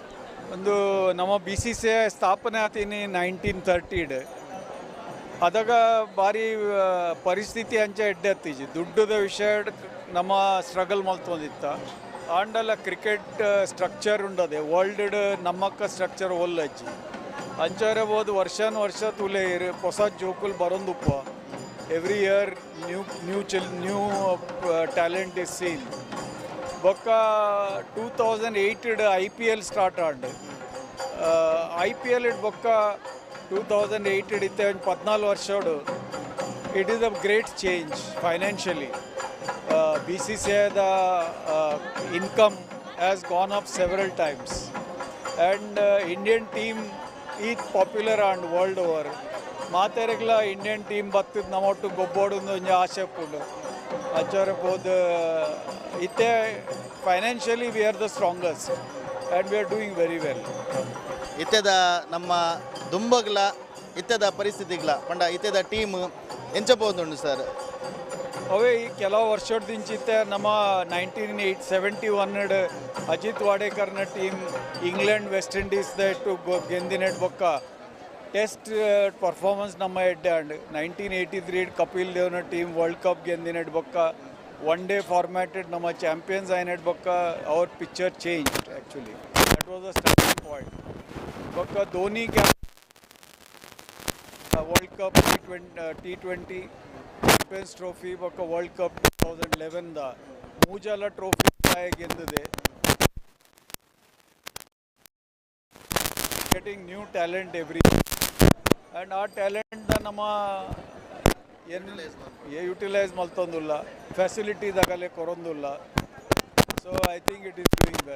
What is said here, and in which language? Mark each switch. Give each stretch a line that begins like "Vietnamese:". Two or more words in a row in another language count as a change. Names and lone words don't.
Tulu: ಒಂದು ನಮ್ಮ BCCI ಸ್ಥಾಪನೆ ಆತೀನಿ 1930 ಅದಾಗ ಭಾರಿ ಪರಿಸ್ಥಿತಿ ಅಂಚೆ ಎಡ್ಡೆತ್ತೀಜಿ ದುಡ್ಡದ ವಿಷಯ ನಮ್ಮ ಸ್ಟ್ರಗಲ್ ಮಲ್ತೊಂದಿತ್ತ ಆಂಡಲ ಕ್ರಿಕೆಟ್ ಸ್ಟ್ರಕ್ಚರ್ ಉಂಡದೆ ವರ್ಲ್ಡ್ ನಮ್ಮಕ್ಕ ಸ್ಟ್ರಕ್ಚರ್ ಒಲ್ಲಜ್ಜಿ ಅಂಚಾರೆ ಬೋದು ವರ್ಷ ತುಲೆ ಹೊಸ ಜೋಕುಲ್ ಬರೋಂದುಪ್ಪ
English: every year new talent is seen
Tulu: ಬೊಕ್ಕ
English: 2008 IPL start and IPL
Tulu: ಬೊಕ್ಕ 2008 ಇತ್ತೆ 14 ವರ್ಷೋಡು
English: it is a great change financially BCCIದ income has gone up several times and Indian team ಈತ್ popular and world over
Tulu: ಮಾತೆರೆಗ್ಲ ಇಂಡಿಯನ್ ಟೀಮ್ ಬತ್ತದ ನಮ್ಮೊಟ್ಟು ಗೊಬ್ಬೋಡೊಂದು ಒಂಜಿ ಆಸೆ ಉಂಡು ಅಚ್ಚರೆ ಬೋದು ಇತ್ತೆ
English: financially we are the strongest and we are doing very well
Tulu: ಇತ್ತೆದ ನಮ್ಮ ದುಂಬಗ್ಲ ಇತ್ತೆದ ಪರಿಸ್ಥಿತಿಗ್ಲ ಪಂಡ ಇತ್ತೆದ ಟೀಮ್ ಎಂಚಬೋದುಂಡು ಸರ್ ಅವೇ ಈ ಕೆಲವು ವರ್ಷದಿಂಚಿತ್ತೆ ನಮ್ಮ 1971 ಅಜಿತ್ ವಾಡೇಕರ್ನ ಟೀಮ್ ಇಂಗ್ಲೆಂಡ್ ವೆಸ್ಟ್ ಇಂಡೀಸ್ದ ಇಟ್ಟು ಗೆಂದಿನೆಡ್ ಬೊಕ್ಕ
English: test performance
Tulu: ನಮ್ಮ ಎಡ್ಡೆ ಆಂಡ್ 1983 ಕಪಿಲ್ ದೇವ್ನ ಟೀಮ್ ವರ್ಲ್ಡ್ ಕಪ್ ಗೆಂದಿನೆಡ್ ಬೊಕ್ಕ ಒನ್ ಡೇ ಫಾರ್ಮ್ಯಾಟೆಡ್ ನಮ್ಮ ಚಾಂಪಿಯನ್ಸ್ ಆಯ್ನೆಡ್ ಬೊಕ್ಕ
English: our picture change actually that was a starting point
Tulu: ಬೊಕ್ಕ ಧೋನಿ ವರ್ಲ್ಡ್ ಕಪ್ T20 ಚಾಂಪಿಯನ್ಸ್ ಟ್ರೋಫಿ ಬೊಕ್ಕ ವರ್ಲ್ಡ್ ಕಪ್ 2011ದ ಮೂಜಲ ಟ್ರೋಫಿ ಗೆಂದಿದೆ
English: getting new talent every and
Tulu: ಆ ಟ್ಯಾಲೆಂಟ್ನ ನಮ್ಮ ಯುಟಿಲೈಸ್ ಮಲ್ತೊಂದುಲ್ಲ ಫೆಸಿಲಿಟೀದಾಗಲೇ ಕೊರೊಂದುಲ್ಲ
English: so I think it is doing well